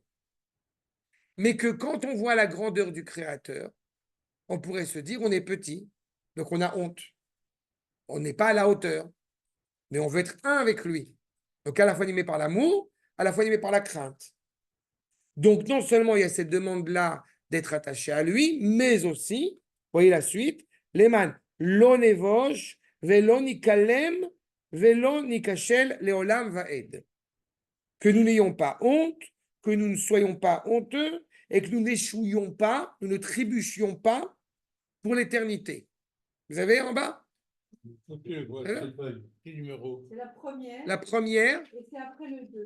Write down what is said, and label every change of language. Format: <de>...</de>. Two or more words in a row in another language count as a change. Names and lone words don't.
<fr>Mais que quand on voit la grandeur du Créateur, on pourrait se dire on est petit, donc on a honte. On n'est pas à la hauteur, mais on veut être un avec lui. Donc à la fois animé par l'amour, à la fois animé par la crainte. Donc non seulement il y a cette demande-là d'être attaché à lui, mais aussi, voyez la suite,</fr> <he>למען לא נבוש ולא נכלם ולא נכשל לעולם ועד.</he> <fr>Que nous n'ayons pas honte, que nous ne soyons pas honteux et que nous n'échouions pas, nous ne trébuchions pas pour l'éternité. Vous avez en bas? Ok, voilà. Voilà. Quel numéro? C'est la première. La première, Et c'est après le 2.</fr>